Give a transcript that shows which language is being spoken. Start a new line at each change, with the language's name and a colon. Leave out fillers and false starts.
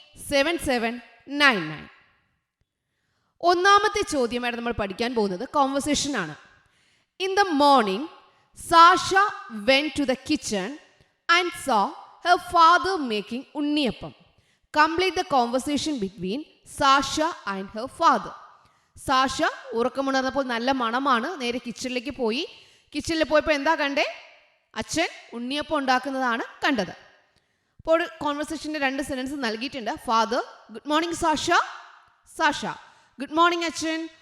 Malayalam: 9746487799. ഒന്നാമത്തെ ചോദ്യമായിട്ട് നമ്മൾ പഠിക്കാൻ പോകുന്നത് കോൺവെർസേഷൻ ആണ്.
English: In the morning Sasha went to the kitchen and saw her father making unniyappam. Complete the conversation between Sasha and her father.
Malayalam: Sasha ഉറക്കമുണർന്നപ്പോൾ നല്ല മണമാണ്. നേരെ കിച്ചണിലേക്ക് പോയി. കിച്ചണിൽ പോയപ്പോൾ എന്താ കണ്ടേ? അച്ഛൻ ഉണ്ണിയപ്പം ഉണ്ടാക്കുന്നതാണ് കണ്ടത്. അപ്പോൾ കോൺവെർസേഷൻ്റെ 2 സെൻറ്റൻസ് നൽകിയിട്ടുണ്ട്.
English: Father, good morning Sasha. Sasha, good morning achan.